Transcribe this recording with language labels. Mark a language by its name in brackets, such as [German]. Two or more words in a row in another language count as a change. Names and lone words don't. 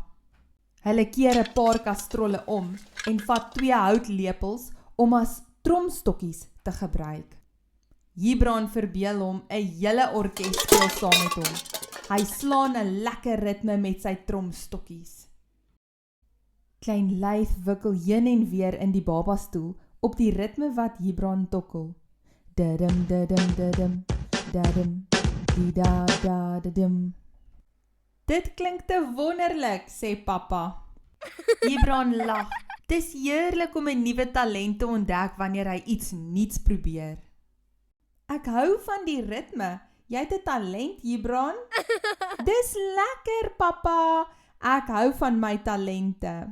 [Afrikaans] Hulle keer 'n paar kastrolle om en vat 2 houtlepels om as tromstokkies te gebruik. Gibran verbeel hom 'n hele orkes speel saam met hom. Hy slaan 'n lekker ritme met sy tromstokkies. Klein Lyf wikkel heen en weer in die babastoel op die ritme wat Gibran tokkel. Dadim, dadim, dadim, dadim, dida, da, dadim. Dit klink te wonderlik, sê pappa. Gibran lag. Dis heerlik om 'n nuwe talent te ontdek wanneer hy iets nuuts probeer. Ek hou van die ritme. Jy het 'n talent, Gibran. Dis lekker, pappa. Ek hou van my talente.